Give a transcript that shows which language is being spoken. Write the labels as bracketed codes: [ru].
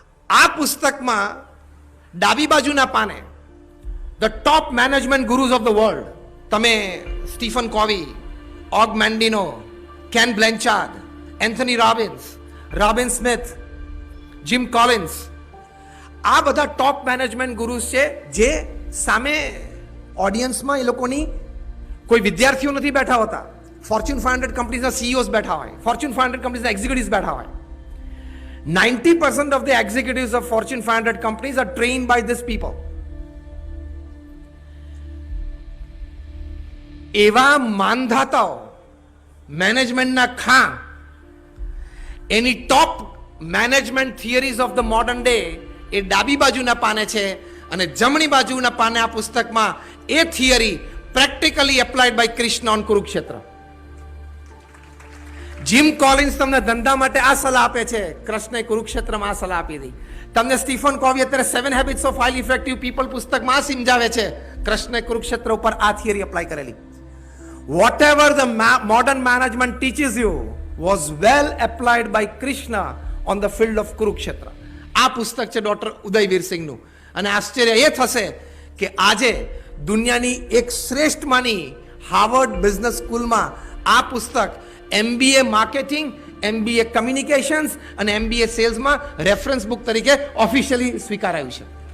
[gu] આ પુસ્તકમાં ડાબી બાજુના પાને the top management ગુરુઝ of the world, તમે Stephen કોવી, ઓગ મેન્ડિનો, can બ્લેન્ચાર્ડ, Anthony Robbins, Robin Smith, gym Collins, આ બધા ટોપ મેનેજમેન્ટ ગુરુઝ છે. જે સામે ઓડિયન્સમાં એ લોકોની કોઈ વિદ્યાર્થીઓ નથી બેઠા હોતા. ફોર્ચ્યુન 500 કંપનીઝના સીઈઓઝ બેઠા હોય, ફોર્ચ્યુન 500 કંપનીઝના એક્ઝિક્યુટિવ્સ બેઠા હોય. [en] 90% of the executives of Fortune 500 companies are trained by these people. [gu] એવા માનધાતાઓ, મેનેજમેન્ટના ખાં, એની top management theories of the modern day એ ડાબી બાજુના પાને છે, અને જમણી બાજુના પાને આ પુસ્તકમાં એ theory practically applied by Krishna on Kurukshetra. Gym Collins તમને ધંધા માટે આ સલાહ આપે છે, કૃષ્ણે કુરુક્ષેત્રમાં આ સલાહ આપી હતી. તમને સ્ટીફન કોવી અત્યારે 7 habits of highly effective people પુસ્તકમાં આ સમજાવે છે, કૃષ્ણે કુરુક્ષેત્ર ઉપર આ થિયરી એપ્લાય કરેલી. [en] Whatever the modern management teaches you was well applied by Krishna on the field of Kurukshetra. [gu] આ પુસ્તક છે ડોક્ટર ઉદય વીરસિંહનું. અને આશ્ચર્ય એ થશે કે આજે દુનિયાની એક શ્રેષ્ઠમાંની હાર્વર્ડ બિઝનેસ સ્કૂલમાં આ પુસ્તક MBA માર્કેટિંગ, MBA કમ્યુનિકેશન્સ અને MBA સેલ્સમાં રેફરન્સ બુક તરીકે ઓફિશિયલી સ્વીકારાયું છે.